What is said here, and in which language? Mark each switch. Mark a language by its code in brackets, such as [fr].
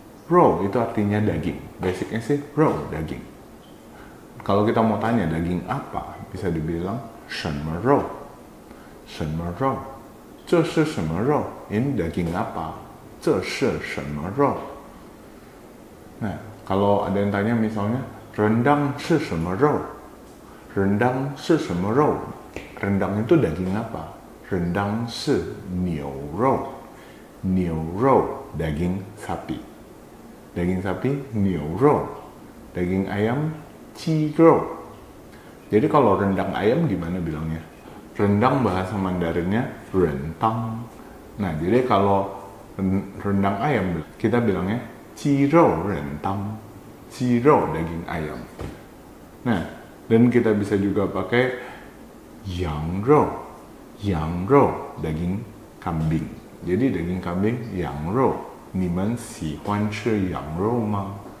[id] Raw itu artinya daging. Basicnya sih raw, daging. Kalau kita mau tanya daging apa, bisa dibilang [zh] 什么肉.什么肉.这是什么肉? [id] Ini daging apa? [zh] 这是什么肉? [id] Nah, kalau ada yang tanya misalnya rendang [zh] 是什么肉? [id] Rendang [zh] 是什么肉? [id] Rendang itu daging apa? [zh] Rendang 是牛肉. [id] 牛肉 daging sapi. Daging sapi 牛肉. Daging ayam 鸡肉. Jadi kalau rendang ayam gimana bilangnya? Rendang bahasa Mandarinnya rentang. Nah, jadi kalau rendang ayam kita bilangnya 鸡肉 rentang. 鸡肉 daging ayam. Nah, dan kita bisa juga pakai 羊肉. 羊肉 daging kambing. Jadi daging kambing [zh] 羊肉. 你们喜欢吃羊肉吗?